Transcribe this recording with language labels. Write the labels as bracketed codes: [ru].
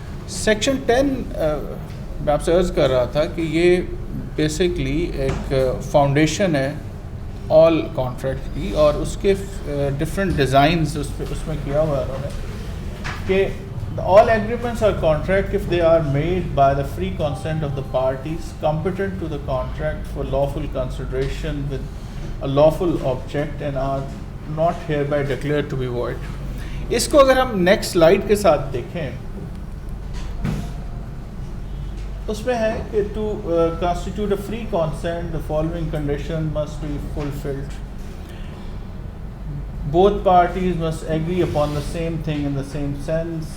[hi] Section 10 मैं आपसे अर्ज़ कर रहा था कि ये बेसिकली एक फाउंडेशन है ऑल कॉन्ट्रैक्ट की, और उसके डिफरेंट डिज़ाइंस उसमें किया हुआ है उन्होंने कि [en] all agreements or contract if they are made by the free consent of the parties competent to the contract for lawful consideration with a lawful object and are not hereby declared to be void. [hi] इसको अगर हम next slide के साथ देखें उसमें है कि [en] to constitute a free consent the following condition must be fulfilled. Both parties must agree upon the same thing in the same sense.